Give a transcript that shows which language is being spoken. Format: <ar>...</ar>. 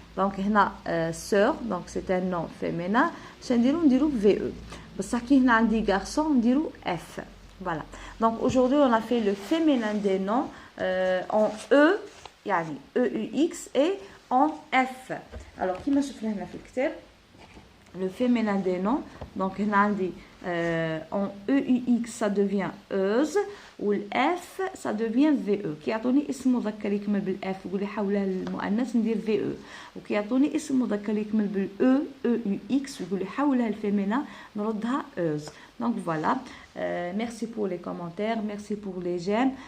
<fr>Donc, on a sœur, donc c'est un nom féminin. On dit VE. Pour ça qu'il y a des garçons, on dit F. Voilà. Donc, aujourd'hui, on a fait le féminin des noms en E, yani EUX, et en F.</fr> <ar>Alors كيما شفنا هنا في الكتاب</ar> <fr>le féminin des noms.</fr> <ar>Donc هنا عندي</ar> <fr>en EUX ça devient EUS</fr> <ar>والF</ar> <fr>ça devient VE.</fr> <ar>كي يعطوني اسم مذكر يكمل بالF يقول لي حولها للمؤنث ندير VE. وكي يعطوني اسم مذكر يكمل بالE EUX يقول لي حولها للفيمينا نردها EUS.</ar> <fr>Donc voilà, merci pour les commentaires, merci pour les j'aime.</fr>